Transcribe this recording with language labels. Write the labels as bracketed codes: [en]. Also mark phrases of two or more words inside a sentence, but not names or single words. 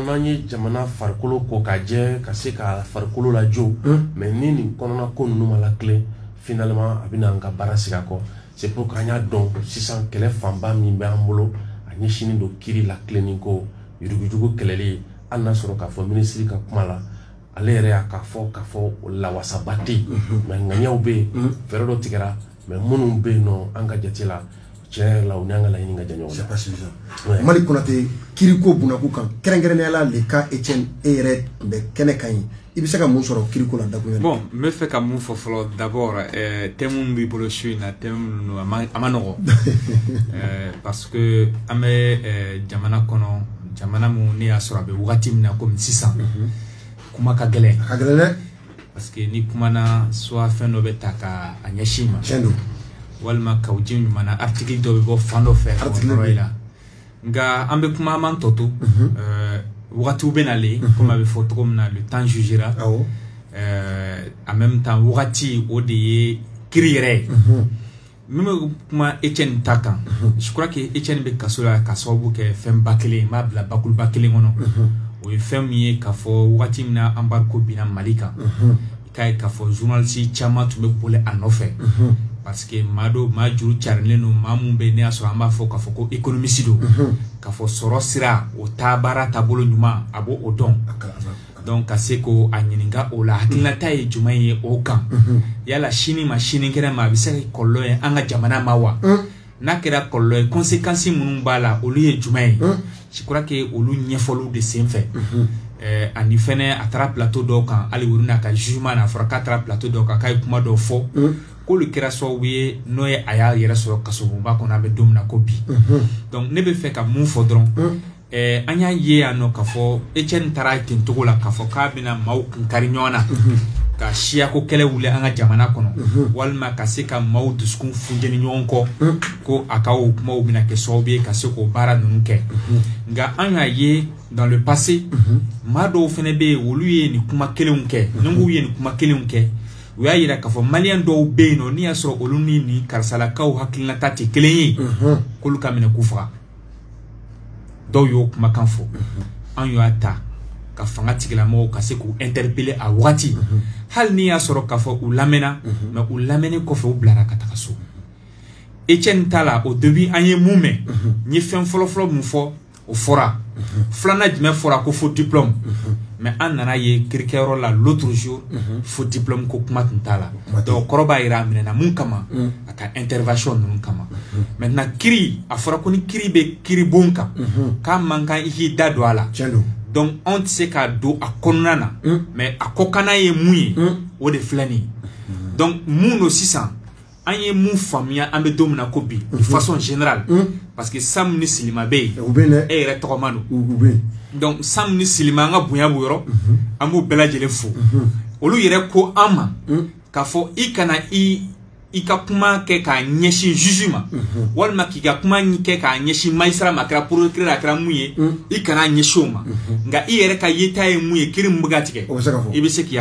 [bm] n'an ye jamana farikolo ko ka jɛ ka se ka farikolo lajɔ mais ni nin kɔnɔna ko ninnu ma latilen finalement a bɛna an ka baara sigi a kɔ [fr] c'est pour [bm] qu'an y'a dɔn sisan kɛlɛ fanba min bɛ an bolo a ɲɛsinnen don kiri latilenni ko yurugujugu kɛlɛli hali n'a sɔrɔ k'a fɔ minisiri ka kuma la ale yɛrɛ y'a k'a fɔ lawasaba tɛ yen mais ŋaniyaw bɛ yen fɛɛrɛ dɔ tigɛra mais minnu bɛ yen nɔ an ka jate la tiɲɛ yɛrɛ la u ni an ka laɲini ka jan ɲɔgɔn na. [fr] C'est pas suffisant. [bm] Mali Konate kiriko bunako kan kɛrɛnkɛrɛnnenya la [fr] le cas [bm] Etienne e yɛrɛ tun bɛ kɛnɛ kan ye i bɛ se ka mun sɔrɔ kiriko la dakuruɲɛ. Bon n bɛ fɛ ka mun fɔ fɔlɔ [fr] d'abord thème [bm] min b'i bolo su in na thème ninnu a ma nɔgɔ [fr] parce que [bm] an bɛ jamana kɔnɔ jamana mun ne y'a sɔrɔ a bɛ wagati min na komi sisan kuma ka gɛlɛn. A ka gɛlɛn dɛ. [fr] Parce que [bm] ni kuma na soit fɛn dɔ bɛ ta ka a ɲɛsin ma. Tiɲɛ don. Walima ka uji ɲuman na article dɔ bɛ bɔ fan dɔ fɛ o yɔrɔ la nka an bɛ kuma an m'an tɔ to wagatiw bɛ nalen comme a bɛ fɔ cogo min na [fr] le temps jugera en même temps [bm] wagati o de ye kiri yɛrɛ ye min bɛ kuma Etienne ta kan [fr] je crois que [bm] Etienne bɛ kaso la ka sababu kɛ fɛn ba kelen n b'a bila bakuruba kelen kɔnɔ o ye fɛn min ye k'a fɔ wagati min na embargo binna Mali kan i k'a ye k'a fɔ journaliste caman tun bɛ boli a nɔfɛ [fr] parce que [bm] maa juru carilen don maa mun bɛ ne y'a sɔrɔ an b'a fɔ k'a fɔ ko économiste don k'a fɔ sɔrɔ sira o baara taabolo ɲuman a b'o o dɔn donc ka se ko a ɲininka o la hakilinata ye jumɛn ye o kan yala sini ma sinikɛnɛ ma a bɛ se ka kɔlɔlɔ ye an ka jamana ma wa n'a kɛra kɔlɔlɔ ye conséquences minnu b'a la olu ye jumɛn ye [fr] je crois que [bm] olu ɲɛfɔliw de senfɛ ani fɛnɛ a taara plateau dɔw kan hali wuri n'a ka jugement na a fɔra k'a taara plateau dɔw kan k'a ye kuma dɔw fɔ k'olu kɛra sababu ye n'o ye a y'a yɛrɛ sɔrɔ kasobonba kɔnɔ a bɛ don min na ko bi donc ne bɛ fɛ ka mun fɔ dɔrɔn an y'a ye yan nɔ k'a fɔ Etienne taara ten cogo la k'a fɔ k'a bɛna maaw kunkari ɲɔgɔn na ka siyako kɛlɛ wuli an ka jamana kɔnɔ walima ka se ka maaw dusukun funjɛni ɲɔgɔn kɔ ko a ka o kumaw bɛna kɛ sababu ye ka se k'o baara ninnu kɛ nka an y'a ye [fr] dans le passé [bm] maa dɔw fana bɛ yen olu ye nin kuma kelenw kɛ ni k'u ye nin kuma kelenw kɛ u y'a yira k'a fɔ maliyɛn dɔw bɛ yen nɔ n'i y'a sɔrɔ olu ni nin karisalakaw hakilinata tɛ kelen ye k'olu ka minɛ k'u faga dɔw y'o kumakan fɔ an y'a ta ka fanga tigilamɔgɔw ka se k'u interpeller a wagati hali n'i y'a sɔrɔ k'a fɔ u lamɛnna mais u lamɛnnen kɔfɛ u bilara ka taga so Etienne ta la [fr] au début [bm] an ye mun mɛn n ye fɛn fɔlɔfɔlɔ mun fɔ o fɔra flana jumɛn fɔra ko [fr] faux diplôme [bm] mais an nana ye kirikɛyɔrɔ la [fr] l'autre jour faux diplôme [bm] ko kuma tun t'a la donc kɔrɔ b'a yira a minɛna mun kama a ka intervention ninnu kama maintenant kiri a fɔra ko ni kiri bɛ kiri bon kan k'a man kan i k'i da don a la donc anw tɛ se k'a don a kɔnɔna na mais a kɔkanna ye mun ye o de filɛ nin ye donc mun do sisan an ye mun faamuya an bɛ don min na ko bi [fr] de façon générale parce que [bm] Sam ni Silima bɛ yen e yɛrɛ tɔgɔma don donc Sam ni Silima an ka bonya b'o yɔrɔ an b'u bɛɛ lajɛlen fo olu yɛrɛ ko an ma k'a fɔ i kana i ka kuma kɛ k'a ɲɛsin juge ma walima k'i ka kuma kɛ k'a ɲɛsin magistrat ma a kɛra procureur a kɛra mun ye i kana ɲɛsin o ma nka i yɛrɛ ka yeta ye mun ye kiiri min bɛ ka tigɛ i bɛ se k'i